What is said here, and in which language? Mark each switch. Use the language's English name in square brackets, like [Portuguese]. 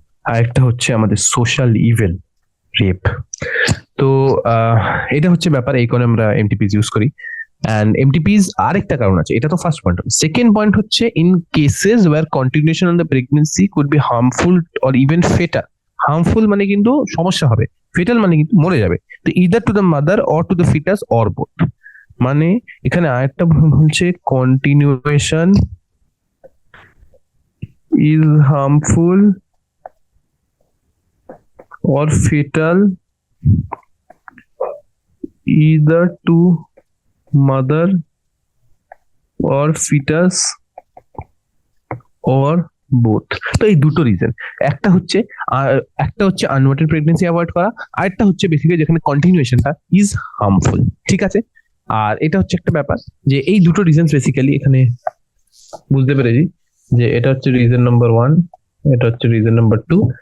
[Bangla] আরেকটা হচ্ছে আমাদের সোশ্যাল ইভেল, রেপ। তো এটা হচ্ছে ব্যাপার, এই কারণে আমরা এমটিপিস ইউজ করি। [English] and MTPs [Bangla] আরেকটা কারণ আছে, এটা তো [English] First point. Second point হচ্ছে in cases where continuation on the pregnancy could be harmful or even fatal. [Bangla] Harmful মানে কিন্তু সমস্যা হবে, ফেটাল মানে কিন্তু মরে যাবে। [English] তো either to the mother or to the fetus or both. [Bangla] মানে এখানে আরেকটা বলছে [English] Continuation is harmful or fatal either to mother or fetus or both. [Bangla] তো এই দুটো রিজন, একটা হচ্ছে আনওয়ান্টেড প্রেগনেন্সি অ্যাভয়েড করা, আর একটা হচ্ছে বেসিক্যালি যেখানে কন্টিনিউশনটা ইজ হার্মফুল। ঠিক আছে, আর এটা হচ্ছে একটা ব্যাপার যে এই দুটো রিজন বেসিক্যালি এখানে বুঝতে পেরেছি যে এটা হচ্ছে রিজন নাম্বার 1, এটা হচ্ছে রিজন নাম্বার 2।